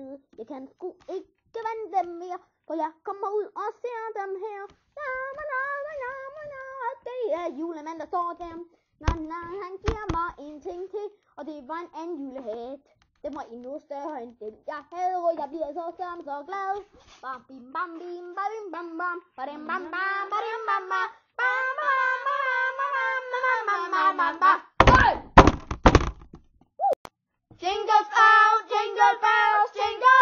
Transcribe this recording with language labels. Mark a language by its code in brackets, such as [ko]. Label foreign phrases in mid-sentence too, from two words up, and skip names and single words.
[da] Jeg kan sgu ikke vente mere, for jeg kommer ud og ser dem her. Det er julemanden, der står der. Han giver mig en ting til, og det var en anden julehat. Det var endnu større end den jeg havde, og jeg bliver så glad. Bam bim bam bim bam bam bam bam bam bam bam bam bam. [en] Jingle bells, jingle bells, jingle